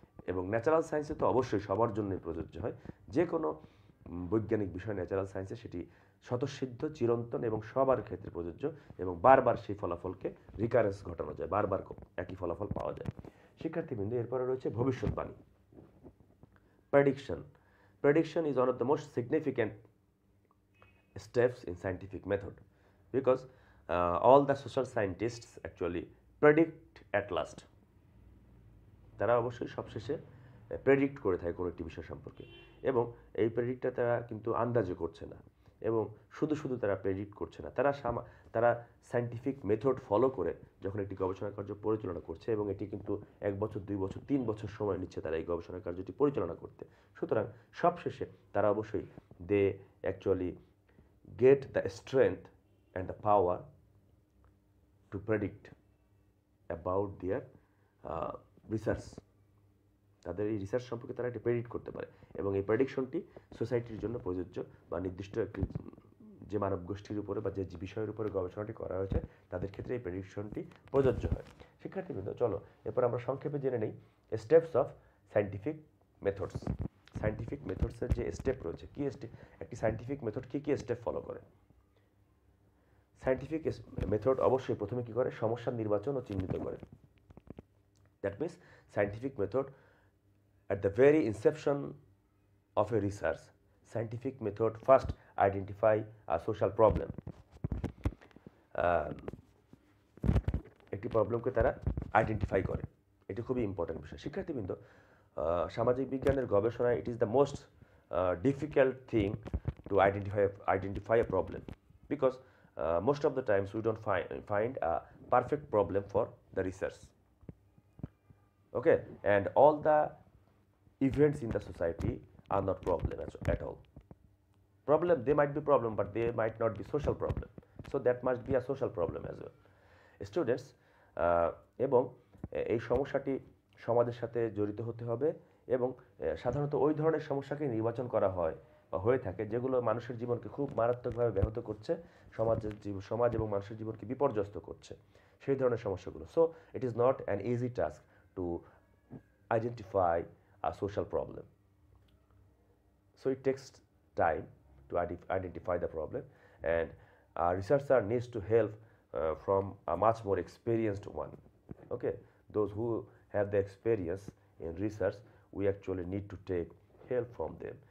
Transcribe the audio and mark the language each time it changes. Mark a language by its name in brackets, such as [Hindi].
[Bangla] এবং ন্যাচারাল সায়েন্সে তো অবশ্যই সবার জন্যই প্রযোজ্য হয়। যে কোনো বৈজ্ঞানিক বিষয় ন্যাচারাল সায়েন্সে সেটি স্বতঃসিদ্ধ, চিরন্তন এবং সবার ক্ষেত্রে প্রযোজ্য, এবং বারবার সেই ফলাফলকে রিকারেন্স ঘটানো যায়, বারবার একই ফলাফল পাওয়া যায়। শিক্ষার্থীবৃন্দ, এরপরে রয়েছে ভবিষ্যৎবাণী, prediction. [English] Prediction is one of the most significant steps in scientific method, because all the social scientists actually predict at last. [Bangla] তারা অবশ্যই সবশেষে প্রেডিক্ট করে থাকে কোনো একটি বিষয় সম্পর্কে, এবং এই প্রেডিক্টটা তারা কিন্তু আন্দাজে করছে না, এবং শুধু শুধু তারা প্রেডিক্ট করছে না, তারা সায়েন্টিফিক মেথড ফলো করে যখন একটি গবেষণা কার্য পরিচালনা করছে, এবং এটি কিন্তু 1 বছর 2 বছর 3 বছর সময় নিচ্ছে তারা এই গবেষণা কার্যটি পরিচালনা করতে। সুতরাং সবশেষে তারা অবশ্যই [English] They actually get the strength and the power to predict about their research. [Bangla] তাদের এই রিসার্চ সম্পর্কে তারা এটি প্রেডিক্ট করতে পারে, এবং এই প্রেডিকশনটি সোসাইটির জন্য প্রযোজ্য বা নির্দিষ্ট একটি যে মানব গোষ্ঠীর উপরে বা যে বিষয়ের উপরে গবেষণাটি করা হয়েছে তাদের ক্ষেত্রে এই প্রেডিকশনটি প্রযোজ্য হয়। শিক্ষার্থীবৃন্দ, চলো এরপর আমরা সংক্ষেপে জেনে নেই steps of scientific methods. Scientific মেথডসের যে স্টেপ রয়েছে, কি একটি সায়েন্টিফিক মেথড কী কী স্টেপ ফলো করে। সায়েন্টিফিক মেথড অবশ্যই প্রথমে কী করে, সমস্যার নির্বাচন ও চিহ্নিত করে। [English] That means scientific method at the very inception of a research, scientific method first identify a social problem. [Bangla] একটি প্রবলেমকে তারা আইডেন্টিফাই করে, এটি খুবই ইম্পর্টেন্ট বিষয়। শিক্ষার্থীবৃন্দ, সামাজিক বিজ্ঞানের গবেষণায় [English] It is the most difficult thing to identify a problem, because most of the times we don't find a perfect problem for the research. Okay, and all the events in the society are not problem at all. They might be problem, but they might not be social problem. So that must be a social problem as well. [Bangla] Students, এবং এই সমস্যাটি সমাজের সাথে জড়িত হতে হবে, এবং সাধারণত ওই ধরনের সমস্যাকে নির্বাচন করা হয় বা হয়ে থাকে যেগুলো মানুষের জীবনকে খুব মারাত্মকভাবে ব্যাহত করছে, সমাজ এবং মানুষের জীবনকে বিপর্যস্ত করছে, সেই ধরনের সমস্যাগুলো। [English] So it is not an easy task to identify a social problem. So it takes time to identify the problem, and a researcher needs to help from a much more experienced one. Okay, those who have the experience in research, we actually need to take help from them.